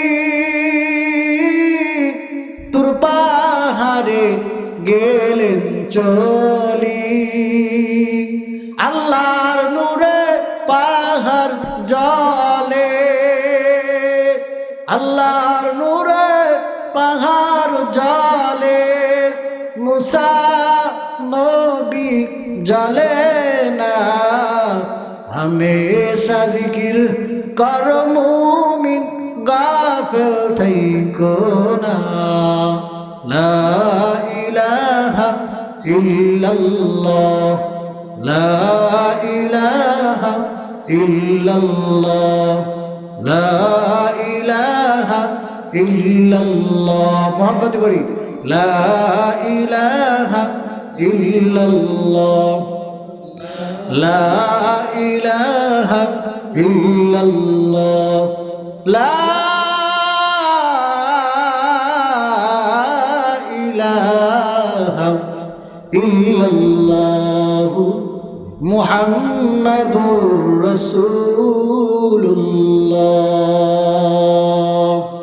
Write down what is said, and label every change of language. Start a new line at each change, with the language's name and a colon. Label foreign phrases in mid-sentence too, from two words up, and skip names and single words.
Bangla: তুর পাহাড়ে গেলেন চলি, আল্লাহর নূরে পাহাড় জ্বলে, আল্লাহর নূরে পাহাড় জ্বলে, মূসা নবী জ্বলে না। হামেশা জিকির কর মুমিন গাফিল থেকো না।
Arabic: لا إله إلا الله لا إله إلا الله لا إله إلا الله.
Bangla: মহব্বত করি
Arabic: لا إله إلا الله لا إله إلا الله لا إله إلا الله محمد رسول الله.